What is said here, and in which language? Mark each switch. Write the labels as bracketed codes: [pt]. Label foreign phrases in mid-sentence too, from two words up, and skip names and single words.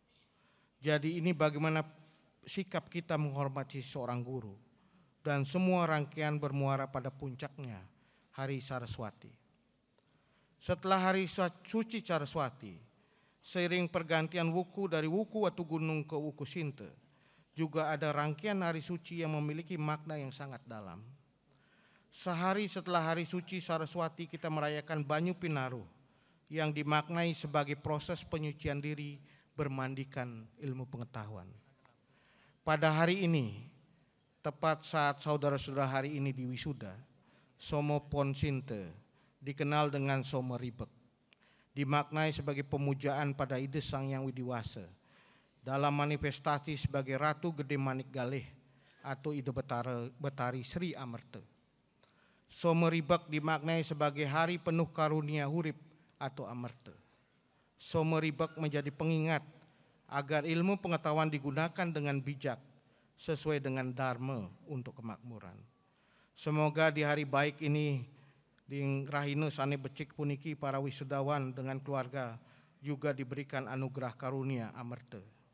[id] Jadi ini bagaimana sikap kita menghormati seorang guru. Dan semua rangkaian bermuara pada puncaknya, Hari Saraswati. Setelah Hari Suci Saraswati, seiring pergantian wuku dari wuku Watugunung ke wuku Sinta, juga ada rangkaian hari suci yang memiliki makna yang sangat dalam. Sehari setelah Hari Suci Saraswati, kita merayakan Banyu Pinaruh, yang dimaknai sebagai proses penyucian diri bermandikan ilmu pengetahuan. Pada hari ini, tepat saat saudara-saudara hari ini di wisuda, Somo Pon Sinte dikenal dengan Somo Ribek, dimaknai sebagai pemujaan pada Ide Sang Yang Widiwasa dalam manifestasi sebagai Ratu Gede Manik Galih atau Ide Betari Sri Amerta. Somo Ribek dimaknai sebagai hari penuh karunia hurip atau amerta. Somo Ribek menjadi pengingat agar ilmu pengetahuan digunakan dengan bijak sesuai dengan dharma untuk kemakmuran. Semoga di hari baik ini di [ban] Rahina Sane Becik puniki [id] para wisudawan dengan keluarga juga diberikan anugerah karunia amerta.